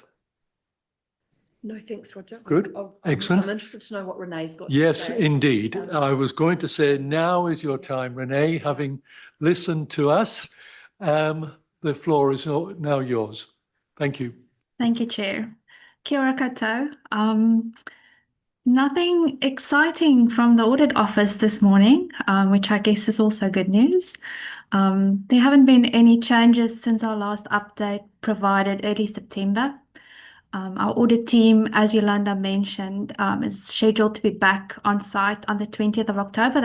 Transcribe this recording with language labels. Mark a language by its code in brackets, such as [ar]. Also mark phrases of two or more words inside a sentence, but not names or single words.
[en] No, thanks, Roger. Good. Excellent. I'm interested to know what Renee's got Yes, to say. indeed. I was going to say now is your time, Renee, having listened to us. The floor is now yours. Thank you. Thank you, Chair. [mi] Kia ora koutou. [en] Nothing exciting from the audit office this morning, which I guess is also good news. There haven't been any changes since our last update provided early September. Our audit team, as Yolanda mentioned, is scheduled to be back on site on the 20th of October.